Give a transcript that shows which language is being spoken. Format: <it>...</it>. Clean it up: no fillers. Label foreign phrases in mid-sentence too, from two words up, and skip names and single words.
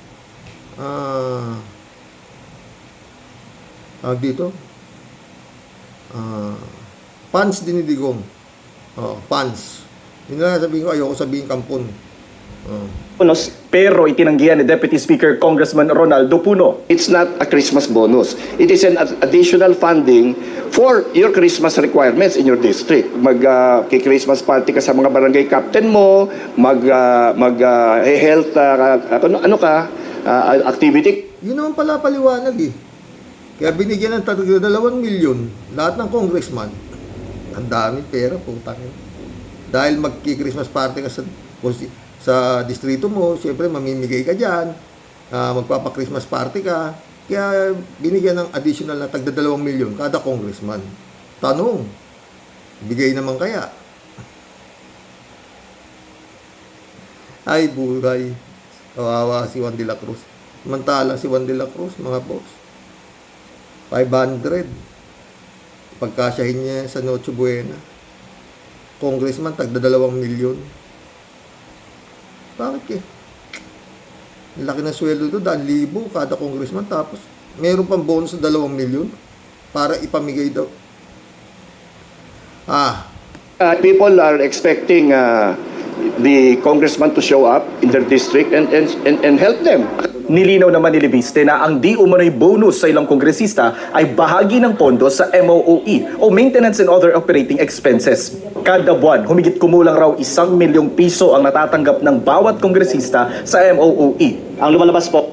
<tl>Dito. Pans din ni Digong. Pans. Yun na sabihin ko, ayoko sabihin kampon. bonus. Pero itinanggihan ni Deputy Speaker Congressman Ronaldo Puno.</tl> <en>It's not a Christmas bonus. It is an additional funding for your Christmas requirements in your district. Christmas party</en> <tl>ka sa mga barangay captain mo, health activity. Yun naman pala paliwanag eh. Kaya binigyan ng 2 milyon lahat ng congressman. Ang dami pera, putang ina. Dahil magki-</tl> <en>Christmas party</en> <tl>ka sa distrito mo, siyempre mamimigay ka dyan, magpapa-</tl> <en>Christmas party</en> <tl>ka, kaya binigyan ng additional na 2 milyon kada congressman. Tanong, bigay naman kaya? Ay, buhay. Kawawa si Juan de la Cruz. Mantala si Juan de la Cruz, mga boss. 500. Pagkasyahin niya sa Noche Buena. Congressman, 2 milyon. Bakit eh? Laki ng sweldo ito, 2,000 kada congressman. Tapos, meron pang bonus na 2 milyon para ipamigay daw.</tl> <en>People are expecting the congressman to show up in their district and help them.</en> <tl>Nilinaw naman ni Leviste na ang di umano'y bonus sa ilang kongresista ay bahagi ng pondo sa MOOE o</tl> <en>Maintenance and Other Operating Expenses.</en> <tl>Kada buwan, humigit kumulang raw 1 milyong piso ang natatanggap ng bawat kongresista sa MOOE. Ang lumalabas po,</tl>